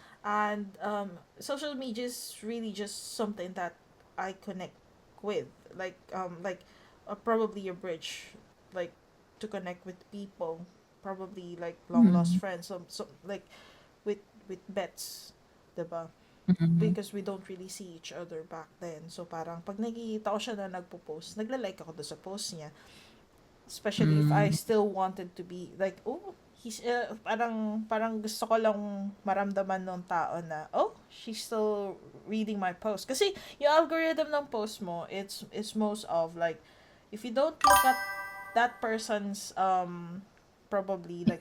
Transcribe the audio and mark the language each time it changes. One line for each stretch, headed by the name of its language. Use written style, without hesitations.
English: And, social media is really just something that I connect with. Like, probably a bridge, like, to connect with people. Probably, like, long-lost Mm. friends. So, like, with bets,
Filipino: diba? Mm.
English: Because we don't really see each other back then.
Filipino: So, parang, pag nakikita ko siya na nagpo-post, nagla-like ako doon sa post niya.
English: Especially if I Mm. still wanted to be, like, oh, he's,
Filipino: parang gusto ko lang maramdaman ng tao na,
English: oh, she's still reading my post.
Filipino: Kasi, yung
English: algorithm
Filipino: ng post mo,
English: it's most of, like, if you don't look at that person's, probably, like,